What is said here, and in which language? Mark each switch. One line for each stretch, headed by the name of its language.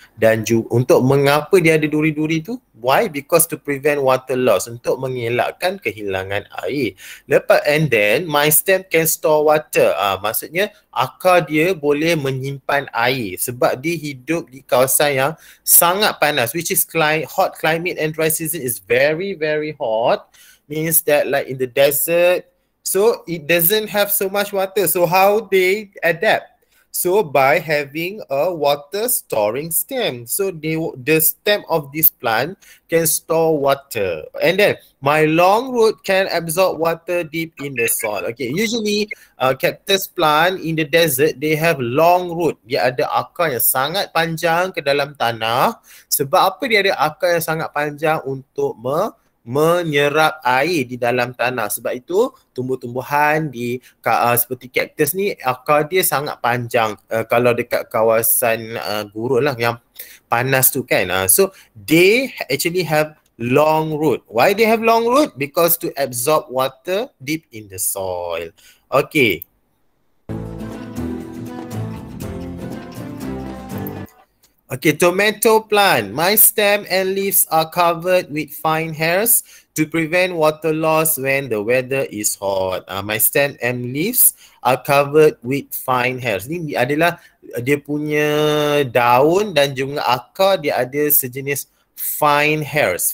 Malay: Dan untuk mengapa dia ada duri-duri tu?
English: Why? Because to prevent water loss.
Malay: Untuk mengelakkan kehilangan air.
English: Lepas and then my stem can store water.
Malay: Maksudnya akar dia boleh menyimpan air. Sebab dia hidup di kawasan yang sangat panas.
English: Which is hot climate and dry season is very hot. Means that like in the desert. So it doesn't have so much water. So how they adapt? So by having a water storing stem. So the stem of this plant can store water. And then my long root can absorb water deep in the soil. Okay, usually cactus plant in the desert, they have long root.
Malay: Dia ada akar yang sangat panjang ke dalam tanah. Sebab apa dia ada akar yang sangat panjang? Untuk menyerap air di dalam tanah. Sebab itu tumbuh-tumbuhan di seperti cactus ni akar dia sangat panjang kalau dekat kawasan gurun lah yang panas tu kan.
English: So they actually have long root. Why they have long root? Because to absorb water deep in the soil. Okay. Okay, tomato plant. My stem and leaves are covered with fine hairs to prevent water loss when the weather is hot. My stem and leaves are covered with fine hairs.
Malay: Ini adalah dia punya daun dan juga akar dia ada sejenis fine hairs.